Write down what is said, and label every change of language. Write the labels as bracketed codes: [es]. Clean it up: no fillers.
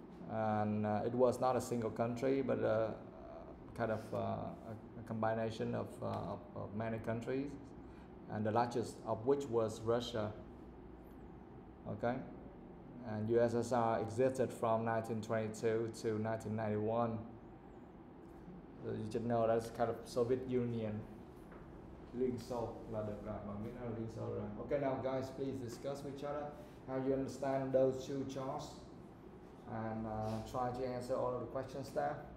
[en] And it was not a single country, but kind of a combination of many countries, and the largest of which was Russia. Okay, and USSR existed from 1922 to 1991. So you should know that's kind of Soviet Union. [vi] Liên Xô là được rồi, bạn biết nó là Liên Xô rồi. [en] Okay, now guys, please discuss with each other how you understand those two charts and try to answer all of the questions there.